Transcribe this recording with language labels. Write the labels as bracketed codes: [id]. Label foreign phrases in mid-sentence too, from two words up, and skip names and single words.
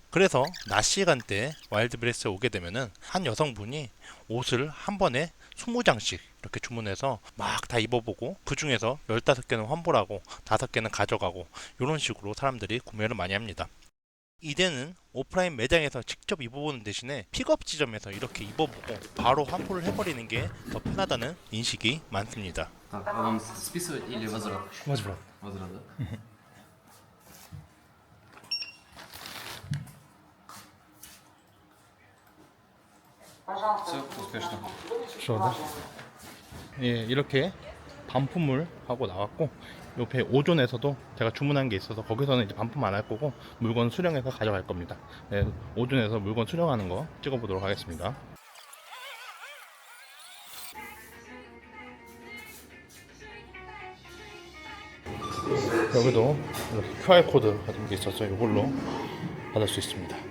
[ko] 그래서 낮 시간대에 와일드베리스에 오게 되면은 한 여성분이 옷을 한 번에 20장씩 이렇게 주문해서 막 다 입어보고 그 중에서 15개는 환불하고 5개는 가져가고 이런 식으로 사람들이 구매를 많이 합니다. 이제는 오프라인 매장에서 직접 입어보는 대신에 픽업 지점에서 이렇게 입어보고 바로 환불을 해버리는 게 더 편하다는 인식이 많습니다. [ru] Так, а вам списывать или возврат? [ko] 맞아. [ru] Возврат, да? Все, успешно. [ko] 예, 이렇게 반품을 하고 나왔고 옆에 오존에서도 제가 주문한 게 있어서 거기서는 이제 반품 안 할 거고 물건 수령해서 가져갈 겁니다. 네, 오존에서 물건 수령하는 거 찍어보도록 하겠습니다. 여기도 이렇게 QR코드 같은 게 있어서 이걸로 받을 수 있습니다.